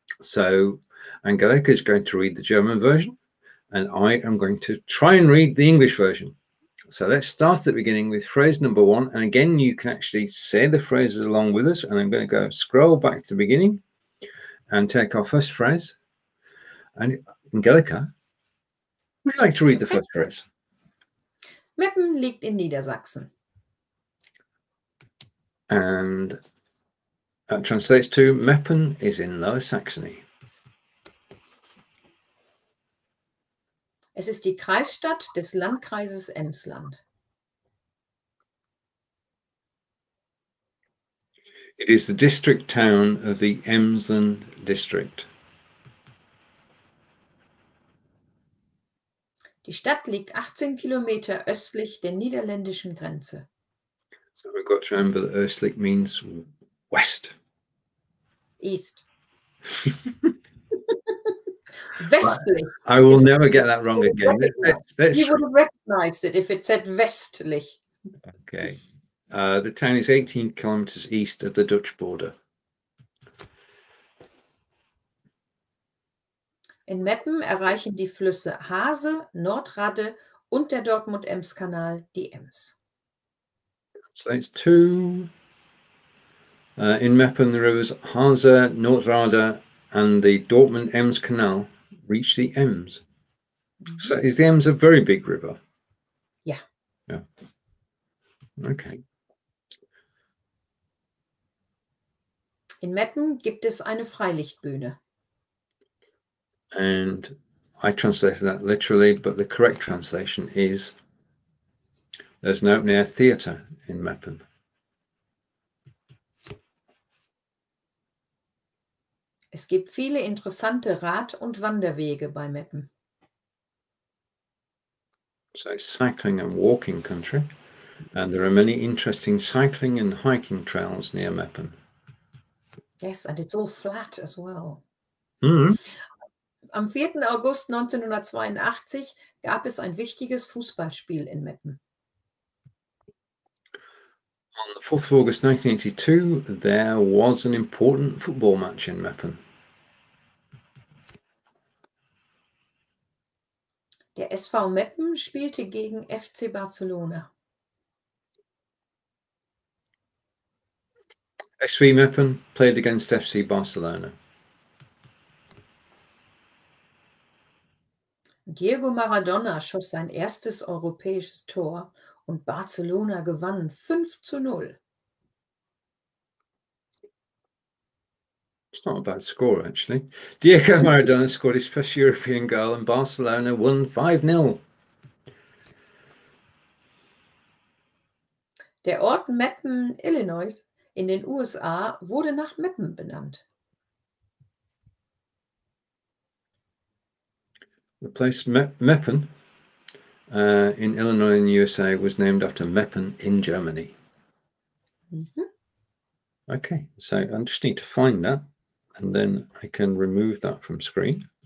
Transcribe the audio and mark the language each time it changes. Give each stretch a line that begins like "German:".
English: So Angelika is going to read the German version, and I am going to try and read the English version. So let's start at the beginning with phrase number 1. And again, you can actually say the phrases along with us. And I'm going to go scroll back to the beginning and take our first phrase. And Angelika, would you like to read the first phrase?
German: Meppen liegt in Niedersachsen.
English: And that translates to Meppen is in Lower Saxony.
German: Es ist die Kreisstadt des Landkreises Emsland.
English: It is the district town of the Emsland district.
German: Die Stadt liegt 18 Kilometer östlich der niederländischen Grenze.
English: So we've got to remember that östlich means west. East.
German: Westlich.
English: I will never get that wrong again. You would have recognized it if it said westlich. Okay. The town is 18 kilometers east of the Dutch border.
German: In Meppen erreichen die Flüsse Hase, Nordradde und der Dortmund-Ems-Kanal die Ems.
English: So it's two. In Meppen, the rivers Hase, Nordradde, and the Dortmund-Ems-Canal reach the Ems. So is the Ems a very big river? Yeah. Yeah. Okay.
German: In Meppen gibt es eine Freilichtbühne.
English: And I translated that literally, but the correct translation is there's an open-air theatre in Meppen.
German: Es gibt viele interessante Rad- und Wanderwege bei Meppen.
English: So it's cycling and walking country, and there are many interesting cycling and hiking trails near Meppen. Yes, and it's all flat as well. Mm.
German: Am 4. August 1982 gab es ein wichtiges Fußballspiel in Meppen.
English: On the 4th of August 1982, there was an important football match in Meppen.
German: Der SV Meppen spielte gegen FC Barcelona.
English: SV Meppen played against FC Barcelona.
German: Diego Maradona schoss sein erstes europäisches Tor und Barcelona gewann 5:0.
English: It's not a bad score, actually. Diego Maradona scored his first European goal and Barcelona won 5-0.
German: Der Ort Meppen, Illinois, in den USA, wurde nach Meppen benannt.
English: The place Meppen in Illinois in the USA was named after Meppen in Germany. Okay, so I just need to find that and then I can remove that from screen.